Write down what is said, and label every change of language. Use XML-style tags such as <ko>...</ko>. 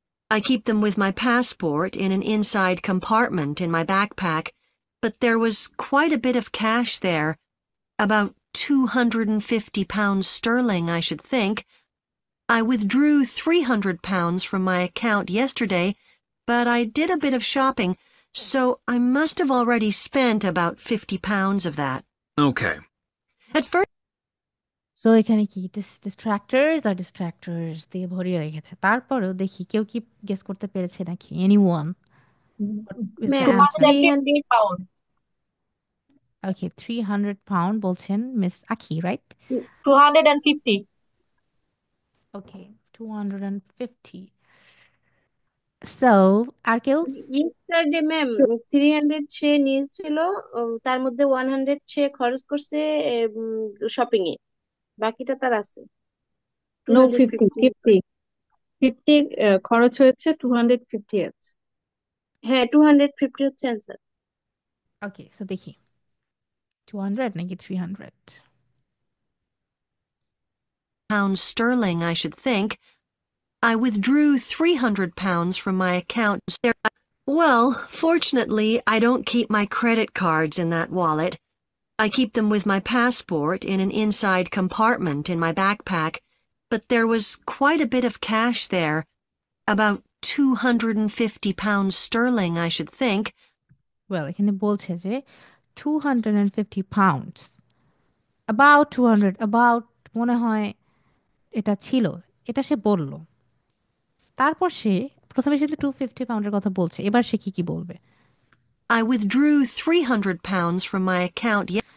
<en>I keep them with my passport in an inside compartment in my backpack, but there was quite a bit of cash there, about £250 sterling, I should think. I withdrew £300 from my account yesterday, but I did a bit of shopping, so I must have already spent about £50 of that. Okay. At first,</en> <bn>so এখানে কি ডিস্ট্রাক্টরস দিয়ে ভরিয়ে রেখেছে। তারপরেও দেখি কেউ কি guess করতে পেরেছে নাকি?</bn> <en>Anyone? What is the ma'am answer? 250 pound। Okay, 300 pound</en> <bn>বলছেন</bn> <en>Miss Akhi, right? 250। Okay, 250. So,</en> <bn>আর কেউ? ইয়েস্টারডে ম্যাম 300 সে নিয়েছিল, তার মধ্যে 100 সে খরচ করছে শপিং এ, বাকিটা তার আছে</bn> <en>No, 50 250।</en> <bn>50 50 খরচ হয়েছে 250 আছে। হ্যাঁ 250 হচ্ছে অ্যান্সার।</bn> <en>Okay, so</en> <bn>দেখি 200 নাকি 300?</bn> <en>pounds sterling, I should think. I withdrew £300 from my account. Well, fortunately, I don't keep my credit cards in that wallet. I keep them with my passport in an inside compartment in my backpack, but there was quite a bit of cash there, about £250 sterling, I should think.</en> <bn>Well, এখানে বলছে যে 250 pounds</bn> <en>about 200 about</en> <bn>মনে হয় এটা ছিল, এটা সে বলল। তারপর সে প্রথমে কিন্তু 250 পাউন্ডের কথা বলছে, এবার সে কি কি বলবে?</bn> <en>I withdrew £300 from my account</en>